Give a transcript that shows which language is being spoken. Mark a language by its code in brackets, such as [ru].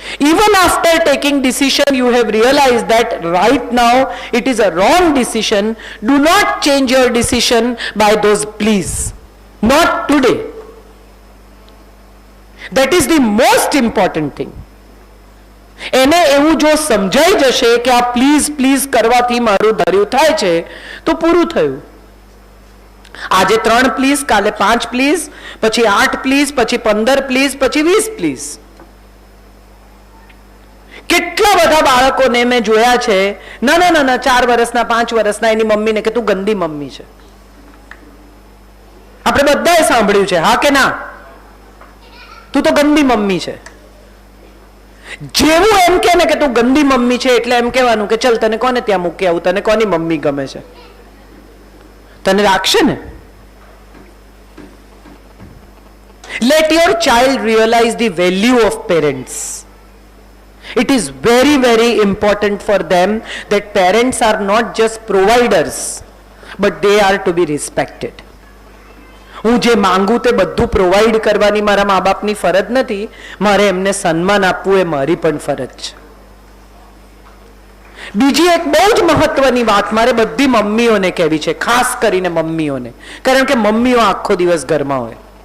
[en] Even after taking decision, you have realized that right now it is a wrong decision. Do not change your decision by those please. Not today. That is the most important thing. [gu] એને એવું જો સમજાઈ જશે કે આ please please કરવાથી મારું ધાર્યું થાય છે, તો પૂરું થયું. આજે 3 પ્લીઝ, કાલે 5 પ્લીઝ, પછી 8 પ્લીઝ, પછી 15 પ્લીઝ, પછી 20 પ્લીઝ. કેટલા બધા બાળકોને મેં જોયા છે, નાના નાના 4 વર્ષના 5 વર્ષના, એની મમ્મીને કે તું ગંદી મમ્મી છે. આપણે બધાએ સાંભળ્યું છે, હા કે ના? તું તો ગંદી મમ્મી છે. જેવું એમ કે ને કે તું ગંદી મમ્મી છે, એટલે એમ કહેવાનું કે ચલ તને કોને ત્યાં મૂકી આવું, તને કોની મમ્મી ગમે છે? તને રાખશે ને? [en] Let your child realize the value of parents. It is very, very important for them that parents are not just providers, but they are to be respected. [gu] હું જે માંગુ તે બધું પ્રોવાઈડ કરવાની મારા મા બાપની ફરજ નથી, મારે એમને સન્માન આપવું એ મારી પણ ફરજ છે. બીજી એક બહુ જ મહત્વની વાત મારે બધી મમ્મીઓને કહેવી છે, ખાસ કરીને મમ્મીઓને, કારણ કે મમ્મીઓ આખો દિવસ ઘરમાં હોય.